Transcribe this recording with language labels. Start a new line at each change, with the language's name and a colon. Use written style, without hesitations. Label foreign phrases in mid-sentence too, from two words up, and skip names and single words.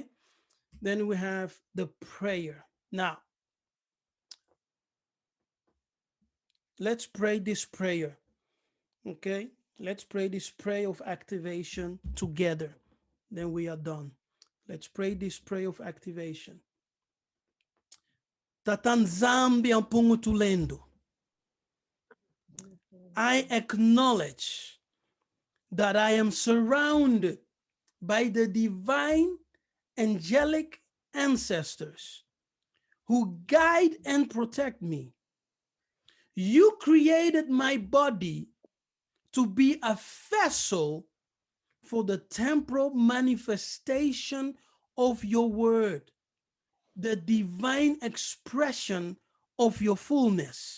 English: Then we have the prayer. Now, let's pray this prayer, okay? Let's pray this prayer of activation together. Then we are done. Let's pray this prayer of activation.
Kongo: Tatanzambi ampungu tulendo.
English: I acknowledge that I am surrounded by the divine angelic ancestors who guide and protect me. You created my body to be a vessel for the temporal manifestation of your word, the divine expression of your fullness.